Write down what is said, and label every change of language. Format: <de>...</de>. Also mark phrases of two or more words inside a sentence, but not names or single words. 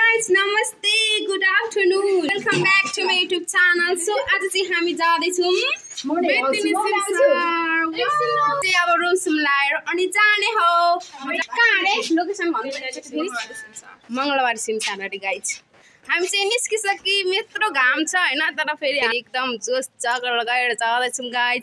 <en>नमस्ते, good afternoon, welcome back to my YouTube channel.</en> <ne>सो आज चाहिँ हामी जाँदैछौँ अब रुम सुम्लाएर अनि जाने हो कहाँ रे लोकेसन भन्नु मंगलबार सिमसार गाइज। हामी चाहिँ निस्किसक्यौँ, यत्रो घाम छ हैन, तर फेरि एकदम जोस जगर लगाएर जाँदैछौँ गाइज।</ne>